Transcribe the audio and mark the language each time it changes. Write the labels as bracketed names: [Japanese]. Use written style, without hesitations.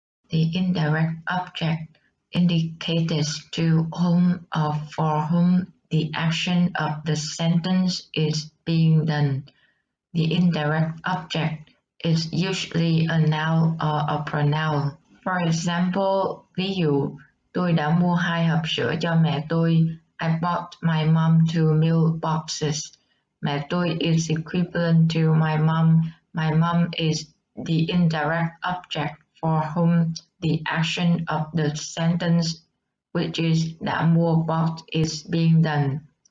[English] The indirect object indicates to whom or for whom the action of the sentence is being done. The indirect object is usually a noun or a pronoun. For example, [Vietnamese] ví dụ, tôi đã mua 2 hộp sữa cho mẹ tôi. [English] I bought my mom 2 meal boxes. [Vietnamese] Mẹ tôi [English] is equivalent to my mom. My mom is the indirect object for whom the action of the sentence, which is [Vietnamese] đã mua [English] box, is being done.